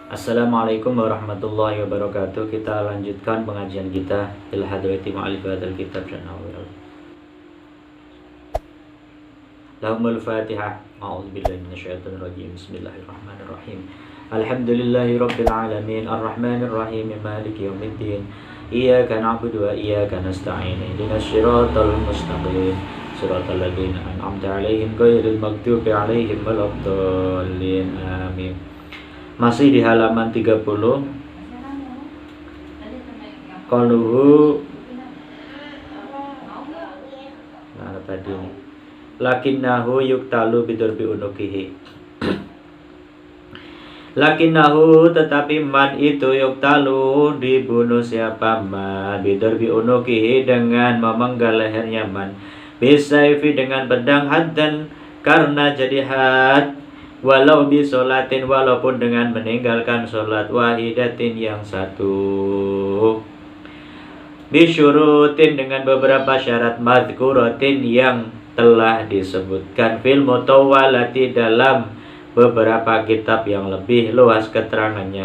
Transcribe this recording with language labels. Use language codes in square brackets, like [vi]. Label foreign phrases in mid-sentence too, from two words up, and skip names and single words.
[ar] السلام عليكم ورحمة الله وبركاته. [bjn] Kita lanjutkan pengajian kita [ar] في الحضرة معرفة [bjn] kitab dan awal. [ar] لهم الفاتحة. أعوذ بالله من الشيطان الرجيم. بسم الله الرحمن الرحيم. الحمد لله رب العالمين الرحمن الرحيم مالك يوم الدين. إياك نعبد وإياك نستعين. اهدنا الصراط المستقيم. صراط الذين أنعمت عليهم غير المغضوب عليهم ولا الضالين. [bjn] Amin. Masih di halaman 30. Qaluhu nah tadi nih. [ar] لكنه يقتل بضرب عنقه. [id] Lakinnahu tetapi man itu yuktalu dibunuh siapa [ar] من بضرب عنقه [id] dengan memenggal lehernya [ar] من بسيف [id] dengan pedang haddan karena jadi had [ar] ولو بصلاة [id] walaupun dengan meninggalkan sholat wahidatin yang satu bisyurutin dengan beberapa syarat madhkuratin yang telah disebutkan [ar] في المطولات [id] dalam beberapa kitab yang lebih luas keterangannya.